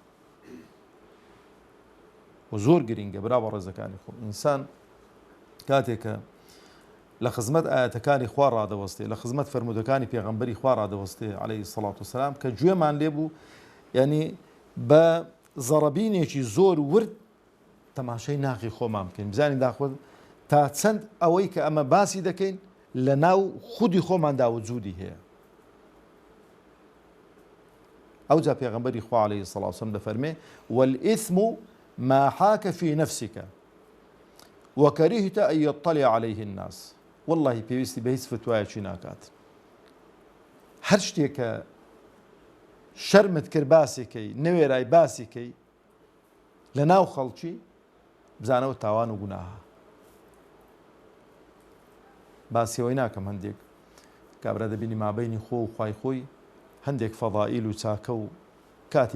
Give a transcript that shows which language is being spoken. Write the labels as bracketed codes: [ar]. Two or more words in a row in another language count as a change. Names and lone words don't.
[ckb] و زۆر گرینگە برا بە ڕێزەکانی خۆ ئینسان کاتێکە لە خزمەت ئاەتەکانی خوا ڕادەوەستێ لە خزمەت فەرمودەکانی پێغەمبەری خوا ڕادەوەستێ [ar] عەلەیهی سەڵات وسەلام [ckb] کە گوێمان لێ بوو یعنی بە زەڕەبینێکی زۆر ورد تەماشای ناقی خۆمان بکەین بزانین داخۆت تا چەند ئەوەی کە ئەمە باسی دەکەین لە ناو خودی خۆماندا وجودی هەیە ئەوجا پێغەمبەری خوا [ar] عەلەیهی سەڵات وسەلام [ckb] دەفەرمێ [ar] والئثم ما حاك في نفسك وكرهت أن يطلع عليه الناس [ckb] والله پێویستی بە هیچ فتوایەکی ناکات هەر شتێکە شەرمت کرد باسیکەی نەوێرای باسیکەی لە ناو خەڵکی بزانەوە تاوان و گوناهە باسیەوەی ناکەم هەندێک کابرا دەبینی مابەینی خۆ و خوای خۆی هەندێک فەضائیل و چاکە و کاتی